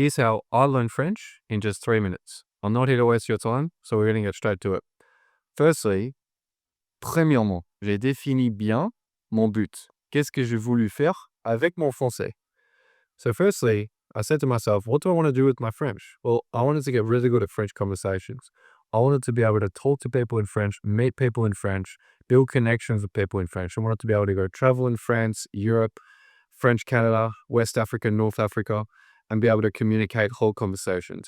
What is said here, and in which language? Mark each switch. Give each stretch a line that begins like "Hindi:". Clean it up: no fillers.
English: Here's how I learned French in just 3 minutes. I'm not here to waste your time, so we're going to get straight to it.
French: Firstly, premièrement, j'ai défini bien mon but. Qu'est-ce que j'ai voulu faire avec mon français?
English: So firstly, I said to myself, what do I want to do with my French? Well, I wanted to get really good at French conversations. I wanted to be able to talk to people in French, meet people in French, build connections with people in French. I wanted to be able to go travel in France, Europe, French Canada, West Africa, North Africa, and be able to communicate whole conversations.